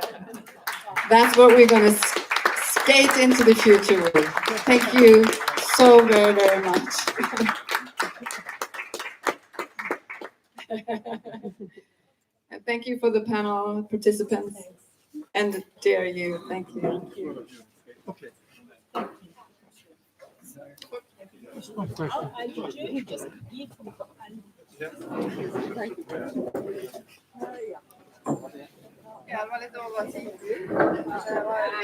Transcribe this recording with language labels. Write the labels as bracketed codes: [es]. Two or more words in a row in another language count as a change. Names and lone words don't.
[en] That's what we're going to skate into the future with. Thank you so very, very much. And thank you for the panel participants. And dear you, thank you. Thank you. Okay. [no] Ja, det var litt overtid. Det var